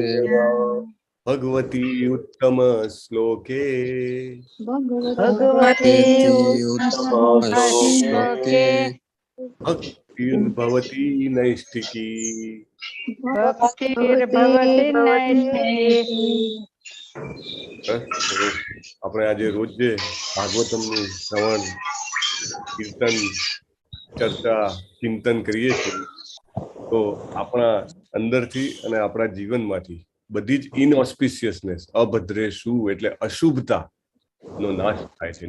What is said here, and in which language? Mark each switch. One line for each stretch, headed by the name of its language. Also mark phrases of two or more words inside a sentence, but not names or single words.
Sanskrit: भगवती उत्तम श्लोके भगवते શ્લોકે भक्तिर्भवती नैष्ठिकी भक्तिर्भवति नैष्ठिकी.
Gujarati: આપણે આજે રોજ ભાગવતમનું શ્રવણ કીર્તન ચર્ચા ચિંતન કરીએ છીએ તો આપણા અંદરથી અને આપણા જીવનમાંથી બધી જ ઇનઓસ્પિશિયસનેસ અભદ્રેશુ એટલે અશુભતા નો નાશ થાય છે.